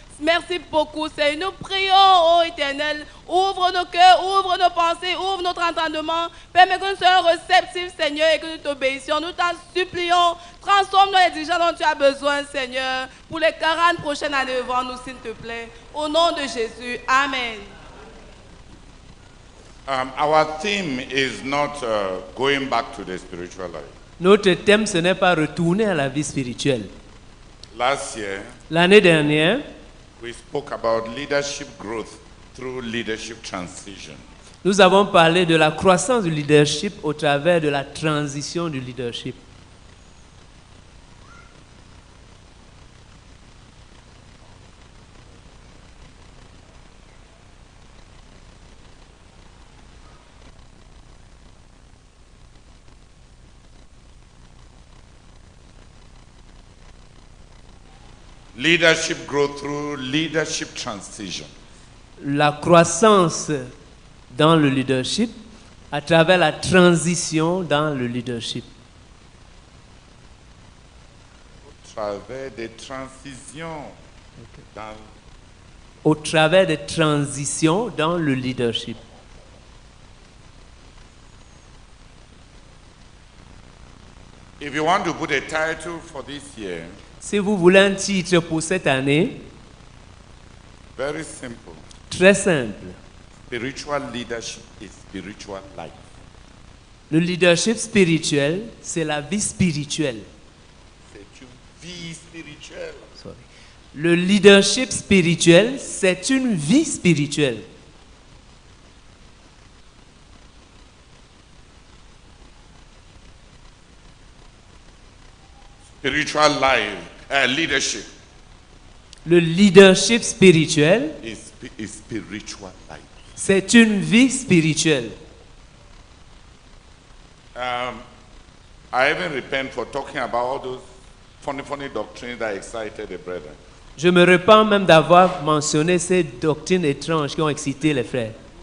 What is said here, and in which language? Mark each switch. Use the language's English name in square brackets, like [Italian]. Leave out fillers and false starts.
[French] Merci beaucoup Seigneur. Nous prions, oh Éternel, ouvre nos cœurs, ouvre nos pensées, ouvre notre entendement. Permets que nous soyons réceptifs Seigneur et que nous t'obéissions. Nous t'en supplions. Transforme-nous les dirigeants dont tu as besoin Seigneur. Pour les 40 prochaines années devant nous s'il te plaît. Au nom de Jésus. Amen. [English] Our theme is not going back to the spiritual life. [French] Notre thème, ce n'est pas retourner à la vie spirituelle. [English] Last year, [French] L'année dernière, [English] we spoke about leadership growth through leadership transition. [French] nous avons parlé de la croissance du leadership au travers de la transition du leadership. [English] Leadership growth through leadership transition. [French] La croissance dans le leadership à travers la transition dans le leadership. Au travers des transitions dans Au travers des transitions dans le leadership. [English] If you want to put a title for this year, [French] Si vous voulez un titre pour cette année, [English] very simple. [French] très simple. [English] Spiritual leadership is spiritual life. [French] Le leadership spirituel, c'est la vie spirituelle. C'est une vie spirituelle. [English] Sorry. [French] Le leadership spirituel, c'est une vie spirituelle. [English] Spiritual life, leadership [French] Le leadership spirituel, [English] is spiritual life. [French] c'est une vie spirituelle. [English] I even repent for talking about all those funny doctrines that excited the brethren. [French] Je me repens même d'avoir mentionné ces doctrines étranges qui ont excité les frères.